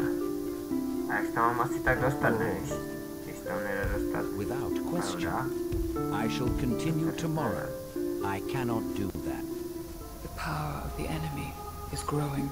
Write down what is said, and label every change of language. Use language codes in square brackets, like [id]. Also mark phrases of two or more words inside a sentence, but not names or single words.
[cs] A jak se tam mám asi tak dostat, nevíš? Když tam nejde dostat. [en] Without question. I shall continue tomorrow. I cannot do that. The power of the enemy is growing.